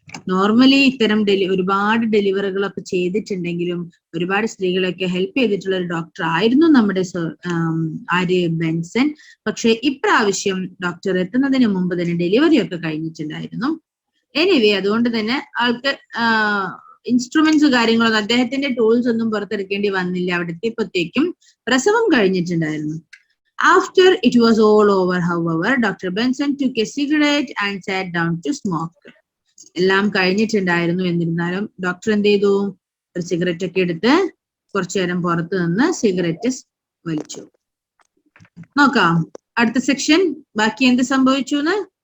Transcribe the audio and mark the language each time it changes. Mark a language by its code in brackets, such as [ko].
[ml] Normally ഇത്തരം ഒരുപാട് ഡെലിവറികളൊക്കെ ചെയ്തിട്ടുണ്ടെങ്കിലും ഒരുപാട് സ്ത്രീകളൊക്കെ ഹെൽപ്പ് ചെയ്തിട്ടുള്ള ഒരു ഡോക്ടർ ആയിരുന്നു നമ്മുടെ ആര്യ ബെൻസൺ. പക്ഷെ ഇപ്രാവശ്യം ഡോക്ടർ എത്തുന്നതിന് മുമ്പ് തന്നെ ഡെലിവറി ഒക്കെ കഴിഞ്ഞിട്ടുണ്ടായിരുന്നു. എനിവേ, അതുകൊണ്ട് തന്നെ ആൾക്ക് ഇൻസ്ട്രുമെന്റ്സ് കാര്യങ്ങളൊന്നും, അദ്ദേഹത്തിന്റെ ടൂൾസ് ഒന്നും പുറത്തെടുക്കേണ്ടി വന്നില്ല. അവിടെ എത്തിയപ്പോഴത്തേക്കും പ്രസവം കഴിഞ്ഞിട്ടുണ്ടായിരുന്നു. [en] After it was all over, however, Dr. Benson took a cigarette and sat down to smoke. [ml] എല്ലാം കഴിഞ്ഞിട്ടുണ്ടായിരുന്നു. എന്നിരുന്നാലും ഡോക്ടർ എന്ത് ചെയ്തു? ഒരു സിഗരറ്റ് ഒക്കെ എടുത്ത് കുറച്ചു നേരം പുറത്ത് നിന്ന് സിഗരറ്റ് വലിച്ചു. നോക്കാം അടുത്ത സെക്ഷൻ ബാക്കി എന്ത് സംഭവിച്ചു എന്ന്.